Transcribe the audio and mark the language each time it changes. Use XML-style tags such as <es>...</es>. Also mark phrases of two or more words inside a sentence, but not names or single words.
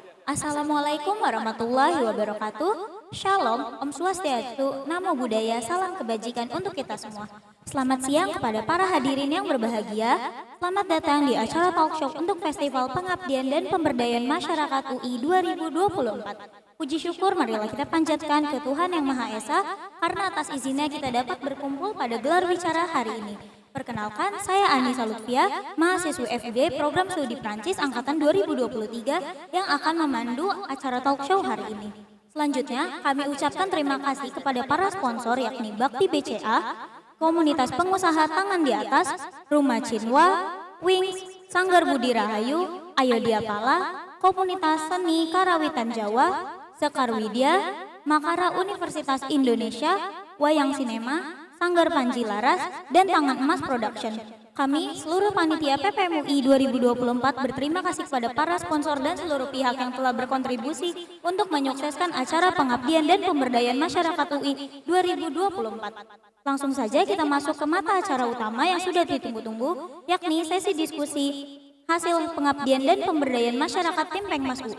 <ar>السلام عليكم ورحمة الله وبركاته.</ar> <id>Shalom,</id> <sa>ॐ स्वस्त्यस्तु,</sa> <pi>Namo Buddhaya,</pi> <id>salam kebajikan untuk kita semua. Selamat siang kepada para hadirin yang berbahagia. Selamat datang di acara</id> <en>talk show</en> <id>untuk Festival Pengabdian dan Pemberdayaan Masyarakat UI 2024. Puji syukur marilah kita panjatkan ke Tuhan Yang Maha Esa karena atas izinnya kita dapat berkumpul pada gelar bicara hari ini. Perkenalkan, saya Anissa Lutfia, mahasiswi FIB Program Studi Prancis Angkatan 2023 yang akan memandu acara</id> <en>talk show</en> <id>hari ini. Selanjutnya, kami ucapkan terima kasih kepada para sponsor yakni Bakti BCA, Komunitas Pengusaha Tangan di Atas, Rumah Cinwa, Wings, Sanggar Budi Rahayu, Ayodhya Pala, Komunitas Seni Karawitan Jawa, Sekar Widya, Makara Universitas Indonesia, Wayang Sinema, Sanggar Panji Laras, dan Tangan Emas Production. Kami, seluruh panitia PPM UI 2024 berterima kasih kepada para sponsor dan seluruh pihak yang telah berkontribusi untuk menyukseskan acara pengabdian dan pemberdayaan masyarakat UI 2024. Langsung saja kita masuk ke mata acara utama yang sudah ditunggu-tunggu, yakni sesi diskusi hasil pengabdian dan pemberdayaan masyarakat tim Pengmas UI.</id>